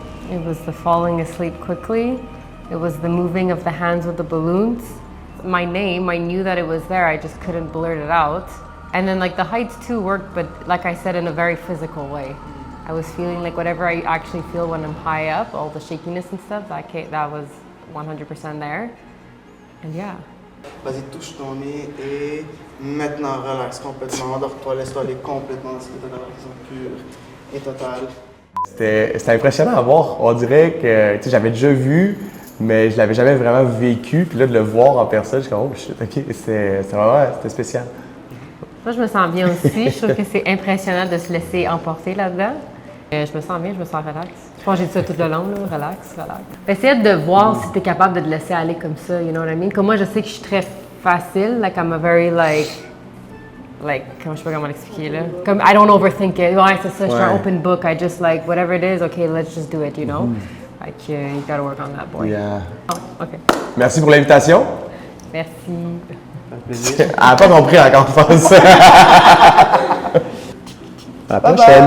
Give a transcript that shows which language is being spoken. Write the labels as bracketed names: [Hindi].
[English] It was the falling asleep quickly. It was the moving of the hands with the balloons. My name, I knew that it was there, I just couldn't blurt it out. And then like the heights too worked, but like I said, in a very physical way. I was feeling like whatever I actually feel when I'm high up, all the shakiness and stuff, that was 100% there. And yeah. [French] Vas-y, touche ton nez et maintenant relaxe complètement. Endors-toi, laisse-toi aller complètement dans cet état de relaxation pure et totale. C'était impressionnant à voir. On dirait que j'avais déjà vu, mais je l'avais jamais vraiment vécu. Puis là, de le voir en personne, je suis comme, oh shit, ok, c'était spécial. Moi, je me sens bien aussi. Je trouve que c'est impressionnant de se laisser emporter là-dedans. Je me sens bien, je me sens relax. Je pense que j'ai dit ça tout le long, là, relax. Essaye de voir si tu es capable de te laisser aller comme ça, [English] you know what I mean? [French] Comme moi, je sais que je suis très facile, [English] like I'm a very [French] comme je sais pas comment l'expliquer là. Comme [English] I don't overthink it. [French] Ouais, c'est ça, je suis un [English] open book. I just like whatever it is, okay, let's just do it, you know? Like you gotta work on that, boy. Yeah. Oh, OK. [French] Merci pour l'invitation. Merci. Elle n'a pas compris encore, je pense. À la prochaine.